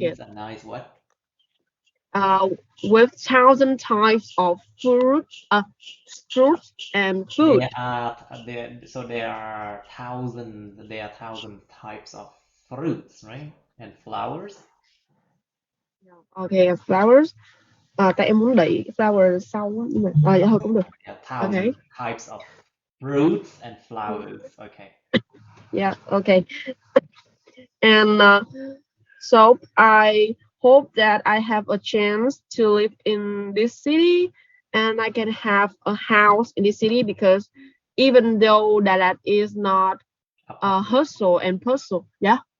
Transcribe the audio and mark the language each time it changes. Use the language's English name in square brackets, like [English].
[English] There is a nice what? With 1,000 types of fruits and food. There are thousand types of fruits, right? And flowers. Okay, flowers. [Vietnamese] Tại em muốn đẩy flower sau á, nhưng mà dạ thôi cũng được. [English] Thousand types of fruits and flowers. Okay. Yeah. Okay. And so I hope that I have a chance to live in this city and I can have a house in this city, because even though Đà Lạt is not hustle and bustle, yeah.